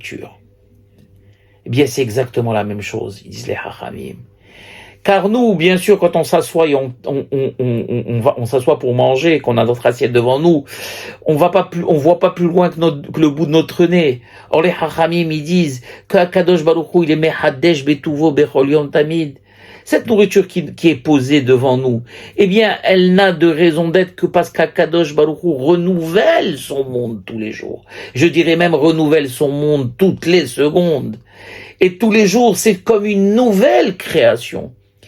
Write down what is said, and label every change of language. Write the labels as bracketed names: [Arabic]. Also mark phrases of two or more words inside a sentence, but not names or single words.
[French] » Eh bien, c'est exactement la même chose, ils disent les Hachamim. Car nous, bien sûr, quand on s'assoit et on s'assoit pour manger, qu'on a notre assiette devant nous, on voit pas plus loin que le bout de notre nez. Or les Hachamim, ils disent que [Hebrew] קדוש ברוך הוא, [French] il est [Hebrew] מחדש בטובו בכל יום תמיד. [French] Cette nourriture qui est posée devant nous, eh bien, elle n'a de raison d'être que parce qu' [Hebrew] הקדוש ברוך הוא [French] renouvelle son monde tous les jours. Je dirais même renouvelle son monde toutes les secondes. Et tous les jours, c'est comme une nouvelle création.